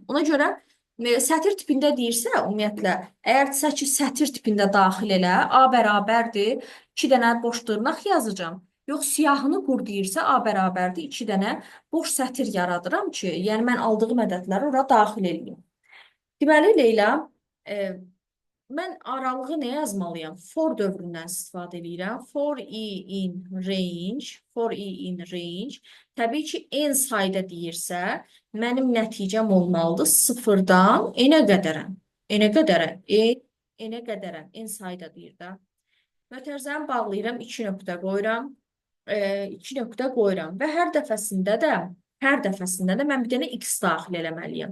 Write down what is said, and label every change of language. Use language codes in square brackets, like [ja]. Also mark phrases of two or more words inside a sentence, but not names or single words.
[az] Ona görə sətir tipində deyirsə, ümumiyyətlə, əgərsə ki, sətir tipində daxil elə, A bərabərdir, 2 dənə boş dırnaq yazacağam. Yox, siyahını qur deyirsə, A bərabərdir, 2 dənə boş sətir yaradıram ki, yəni mən aldığım ədədləri ora daxil edeyim. Deməli, Leyla, mən aralığı nə yazmalıyam? For dövründən istifadə edirəm. [en] For i in range, for i in range. [az] Təbii ki, n sayda deyirsə, mənim nəticəm olmalıdır sıfırdan n-ə qədərən. N-ə qədərən, n-ə qədərən, n sayda deyir də. Mötərizəni bağlayıram, 2 nöqtə qoyuram. 2 nöqtə qoyuram və hər dəfəsində də mən bir dənə x daxil eləməliyəm.